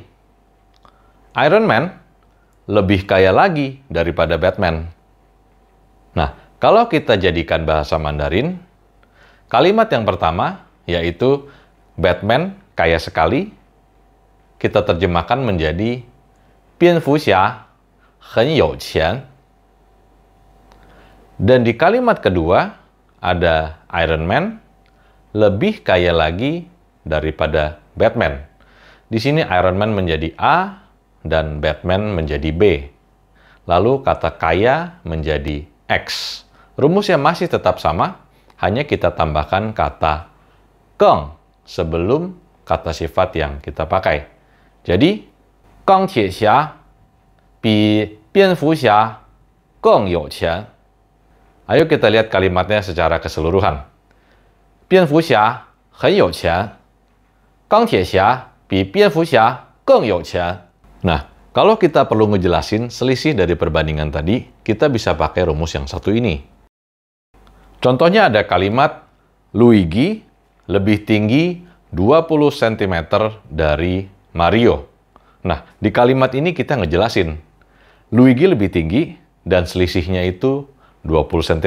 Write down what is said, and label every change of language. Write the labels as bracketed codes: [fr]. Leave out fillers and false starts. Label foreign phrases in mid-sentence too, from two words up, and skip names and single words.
[id] Iron Man lebih kaya lagi daripada Batman. Nah, kalau kita jadikan bahasa Mandarin, kalimat yang pertama yaitu Batman kaya sekali, kita terjemahkan menjadi [zh] 蝙蝠侠很有钱. [id] Dan di kalimat kedua ada Iron Man lebih kaya lagi daripada Batman. Di sini Iron Man menjadi A dan Batman menjadi B. Lalu kata kaya menjadi X. Rumusnya masih tetap sama, hanya kita tambahkan kata geng sebelum kata sifat yang kita pakai. Jadi, [zh] 钢铁侠比蝙蝠侠更有钱. [id] Ayo kita lihat kalimatnya secara keseluruhan. [zh] 蝙蝠侠很有钱. 钢铁侠比蝙蝠侠更有钱. [id] Nah, kalau kita perlu ngejelasin selisih dari perbandingan tadi, kita bisa pakai rumus yang satu ini. Contohnya ada kalimat Luigi lebih tinggi 20 cm dari Mario. Nah, di kalimat ini kita ngejelasin, Luigi lebih tinggi dan selisihnya itu 20 cm.